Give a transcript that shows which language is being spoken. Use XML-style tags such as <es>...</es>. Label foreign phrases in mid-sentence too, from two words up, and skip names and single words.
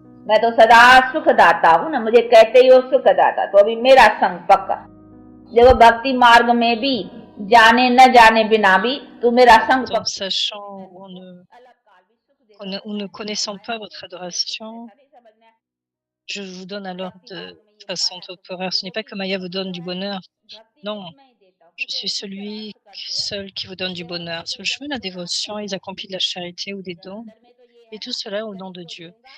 <hi>मैं तो सदा सुखदाता हूँ ना, मुझे कहते ही हो सुखदाता, तो अभी मेरा संग पक्का। देखो भक्ति मार्ग में भी जाने न जाने बिना भी तू मेरा संग</hi> <fr>tout en</fr> <hi>पक्का।</hi> <fr>sachant ou ou ne connaissant pas votre adoration, je vous donne alors de façon temporaire. Ce n'est pas que Maya vous donne du bonheur. Non, je suis celui seul qui vous donne du bonheur. Sur le chemin de la dévotion, ils accomplissent de la charité ou des dons, et tout cela au nom de Dieu.</fr>